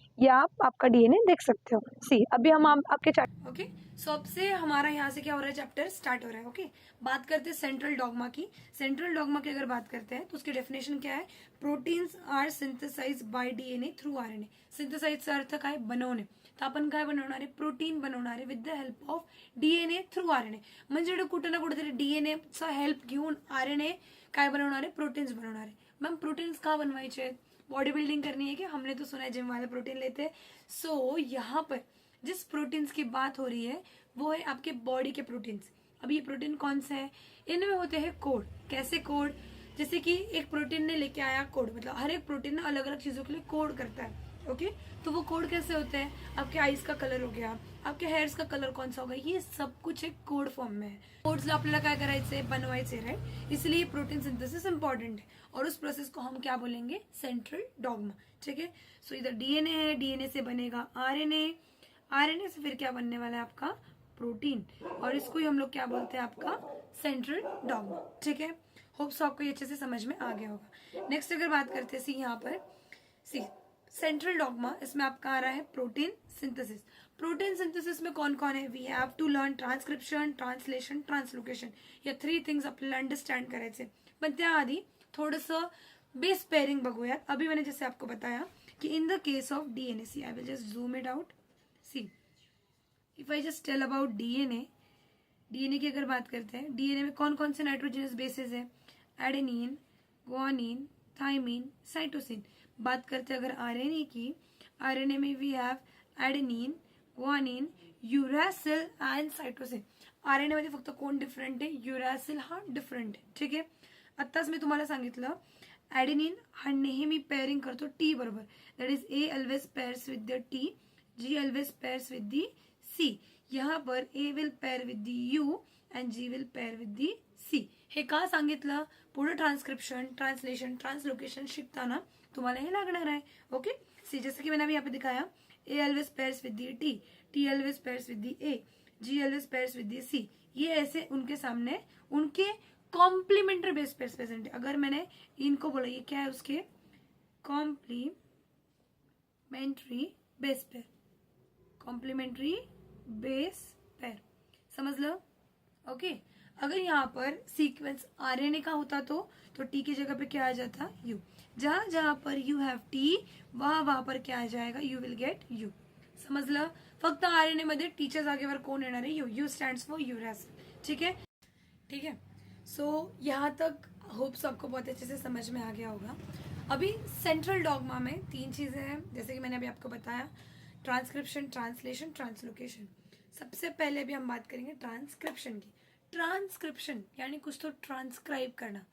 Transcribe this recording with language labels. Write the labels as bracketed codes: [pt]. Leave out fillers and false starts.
[hi] या आप आपका डीएनए देख सकते हो। सी, अभी हम आपके चैप्टर, ओके। सो अब से हमारा यहाँ से क्या हो रहा है? चैप्टर स्टार्ट हो रहा है, ओके। बात करते हैं सेंट्रल डॉगमा की। सेंट्रल डॉगमा की अगर बात करते हैं तो उसकी डेफिनेशन क्या है? [en] Proteins are synthesize by DNA through RNA. [mr] सिंथेसाइजचा अर्थ काय? बनवणे। तर आपण काय बनवणार आहे? प्रोटीन बनवणार आहे [en] With the help of DNA through RNA. [mr] म्हणजे कुठे ना कुठेतरी डीएनएचा हेल्प घेऊन आरएनए काय बनवणार आहे? प्रोटीन्स बनवणार आहे। मॅम प्रोटीन्स का बनवायचे आहेत? [hi] बॉडी बिल्डिंग करनी है कि हमने तो सुना है जिम वाले प्रोटीन लेते हैं। सो यहाँ पर जिस प्रोटीन्स की बात हो रही है वो है आपके बॉडी के प्रोटीन्स। अब ये प्रोटीन कौन से है? इनमें होते हैं कोड। कैसे कोड? जैसे कि एक प्रोटीन ने लेके आया कोड, मतलब हर एक प्रोटीन ना अलग अलग चीजों के लिए कोड करता है, ओके। तो वो कोड कैसे होते हैं? आपके आईज का कलर हो गया, आपके हेयर्स का कलर कौन सा होगा, ये सब कुछ एक कोड फॉर्म में है। [mr] कोड्सला आपल्याला काय करायचंय? बनवायचे, राइट। [hi] इसलिए प्रोटीन सिंथेसिस इंपॉर्टेंट है, और उस प्रोसेस को हम क्या बोलेंगे? सेंट्रल डॉगमा, ठीक है। सो इधर डीएनए है, डीएनए से बनेगा आरएनए, आरएनए से फिर क्या बनने वाला है? आपका प्रोटीन, और इसको ही हम लोग क्या बोलते हैं? आपका सेंट्रल डॉगमा, ठीक है। होप्स आपको ये अच्छे से समझ में आ गया होगा। नेक्स्ट अगर बात करते हैं सी, यहाँ पर सी सेंट्रल डॉगमा, इसमें आपका आ रहा है प्रोटीन सिंथेसिस। प्रोटीन सिंथेसिस में कौन कौन है? [en] we have to learn [hi] transcription, translation, translocation. [mr] या 3 थिंग्स आपल्याला अंडरस्टँड करायचे, पण त्याआधी थोडंसं बेस पेयरिंग बघूयात। [hi] अभी मैंने जैसे आपको बताया कि in the case of DNA, [en] See I will just zoom it out. [hi] C, if I just tell about DNA, DNA की अगर बात करते हैं, डीएनए में कौन कौन से नाइट्रोजनस बेसेस है? Adenine, guanine, thiamine, cytosine. बात करते हैं अगर आरएनए की, आरएनए में we have adenine, guanine, युरॅसिल and cytosine. [mr] RNA मध्ये फक्त कोण डिफरंट आहे? युरॅसिल हा डिफरंट आहे, ठीक आहे। आत्ताच मी तुम्हाला सांगितलं, एडेनिन हा नेहमी पेअरिंग करतो टी बरोबर, [en] That is A always pairs with the T, G always pairs with the C. यहाँ पर A will pair with the U and G will pair with the C. [mr] हे का सांगितलं? पुढे ट्रांसक्रिप्शन, ट्रांसलेशन, ट्रांसलोकेशन शिकताना तुम्हाला हे लागणार आहे, ओके। [hi] सी, जैसे कि मैंने अभी यहाँ पे दिखाया, [en] A always pairs with the T, T always pairs with the A, G always pairs with the C. [hi] ये ऐसे उनके सामने उनके कॉम्प्लीमेंट्री बेस पेयर प्रेजेंट है। अगर मैंने इनको बोला ये क्या है उसके complementary base pair, complementary base pair, समझ लो। ओके, अगर यहाँ पर सीक्वेंस आरएनए का होता तो टी की जगह पे क्या आ जाता, यू। जहां जहां पर यू हैव टी वहां पर क्या आ जाएगा, यू विल गेट यू, समजलं। [mr] फक्त आरएनए मध्ये टीच्या जागेवर कोण येणार आहे, you. [hi] You stands for uracil, ठीक है, ठीक है। सो यहाँ तक होप्स आपको बहुत अच्छे से समझ में आ गया होगा। अभी सेंट्रल डॉगमा में 3 चीजें हैं, जैसे कि मैंने अभी आपको बताया, ट्रांसक्रिप्शन, ट्रांसलेशन, ट्रांसलोकेशन। सबसे पहले अभी हम बात करेंगे ट्रांसक्रिप्शन की। ट्रांसक्रिप्शन यानी कुछ तो ट्रांसक्राइब करना।